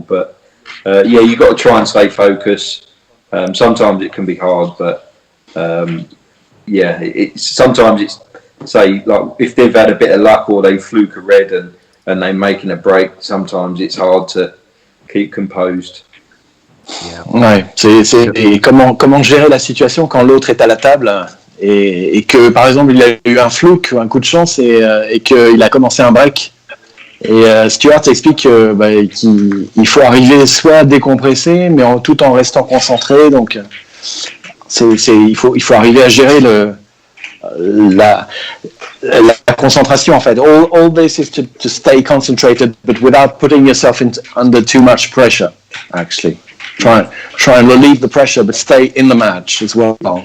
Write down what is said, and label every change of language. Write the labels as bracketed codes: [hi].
[en] But you've got to try and stay focused. Sometimes it can be hard, but sometimes it's, say, like if they've had a bit of luck or they fluke a red and they're making a break, sometimes it's hard to keep composed. [fr] Ouais, c'est comment gérer la situation quand l'autre est à la table et que par exemple il a eu un fluke ou un coup de chance et qu'il a commencé un break. Et Stuart explique qu'il faut arriver soit à décompresser, mais tout en restant concentré. Donc, il faut arriver à gérer la concentration en fait. [en] All this is to stay concentrated, but without putting yourself under too much pressure. Actually, try and relieve the pressure, but stay in the match as well.